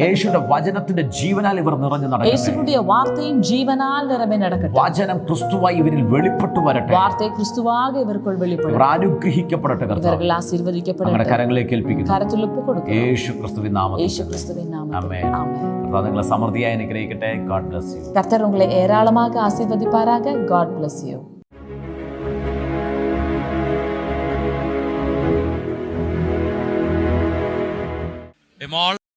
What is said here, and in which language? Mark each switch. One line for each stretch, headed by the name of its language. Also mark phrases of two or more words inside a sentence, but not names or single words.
Malayalam: യേശുവിന്റെ വചനത്തിന്റെ ജീവനാൽ ഇവർ നിറഞ്ഞു നടക്കട്ടെ.
Tamil: இயேசுவுடைய வார்த்தையின் ஜீவனால் நிரம்பி நடக்கட்டும்.
Malayalam: വചനം ക്രിസ്തുവായി ഇവരിൽ വെളിപ്പെട്ടു വരട്ടെ.
Tamil: வார்த்தை கிறிஸ்துவாக இவர்களுக்குள் வெளிப்படும்.
Malayalam: ഇവർ അനുഗ്രഹിക്കപ്പെടട്ടെ.
Tamil: இவர்கள் ஆசீர்வதிக்கப்படட்டும்.
Malayalam: നമ്മുടെ കരങ്ങളിലേക്ക് ഏൽപ്പിക്കുന്നു.
Tamil: கரத்தில் ஒப்பு கொடுக்கிறோம்.
Malayalam: യേശു ക്രിസ്തുവിൻ നാമത്തിൽ.
Tamil: இயேசு கிறிஸ்துவின் நாமத்தில்.
Malayalam: ആമേൻ.
Tamil: ஆமென்.
Malayalam: കർത്താവ് നിങ്ങളെ സമൃദ്ധിയായി അനുഗ്രഹിക്കട്ടെ.
English: God bless you.
Tamil: கர்த்தர் உங்களை ஏராளமாக ஆசீர்வதிப்பாராக.
English: God bless you. Emol